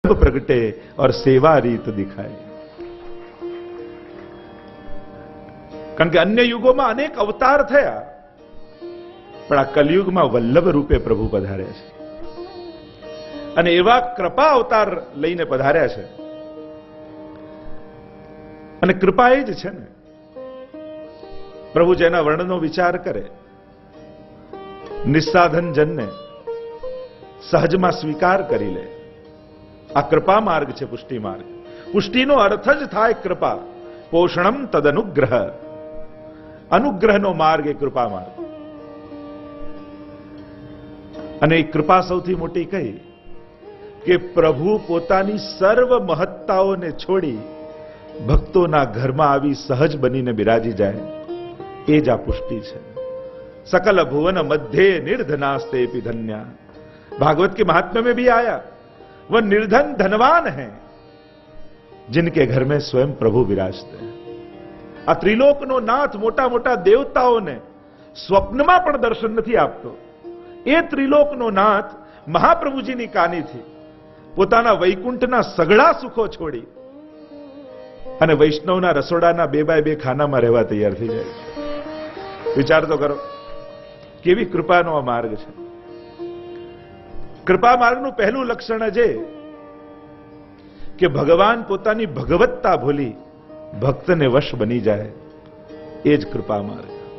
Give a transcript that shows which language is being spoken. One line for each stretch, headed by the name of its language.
Hindi: प्रगटे और सेवा रीत दिखाए।
Gujarati: કારણ કે અન્ય યુગોમાં અનેક અવતાર થયા, પણ આ કલયુગમાં વલ્લભ રૂપે પ્રભુ પધાર્યા છે અને એવા કૃપા અવતાર લઈને પધાર્યા છે. અને કૃપા એ જ છે ને, પ્રભુ જેના વર્ણનો વિચાર કરે, નિસ્સાધન જનને સહજમાં સ્વીકાર કરી લે. આ કૃપા માર્ગ છે, પુષ્ટિ માર્ગ. પુષ્ટિનો અર્થ જ થાય કૃપા. પોષણમ તદનુગ્રહ. અનુગ્રહનો માર્ગ એ કૃપા માર્ગ. અને એ કૃપા સૌથી મોટી કઈ કે પ્રભુ પોતાની સર્વ મહત્તાઓને છોડી ભક્તોના ઘરમાં આવી સહજ બનીને બિરાજી જાય, એ જ આ પુષ્ટિ છે.
Sanskrit: सकल भुवन मध्य निर्धनास्ते धन्या.
Hindi: भागवत के महात्म्य में भी आया, वह निर्धन धनवान है जिनके घर में स्वयं प्रभु विराजते हैं.
Gujarati: आ त्रिलोकनो नाथ मोटा मोटा देवताओने स्वप्નમાં પણ દર્શન નથી આપતો. એ ત્રિલોકનો નાથ મહાપ્રભુજીની કાની થી પોતાના વૈકુંઠના સગળા સુખો છોડી અને વૈષ્ણવના રસોડાના 2x2 ખાનામાં રહેવા તૈયાર થઈ જાય. વિચાર તો કરો, કેવી કૃપાનો આ માર્ગ છે. કૃપા માર્ગનું પહેલું લક્ષણ જ કે ભગવાન પોતાની ભગવત્તા ભૂલી ભક્તને વશ બની જાય, એ જ કૃપા માર્ગ.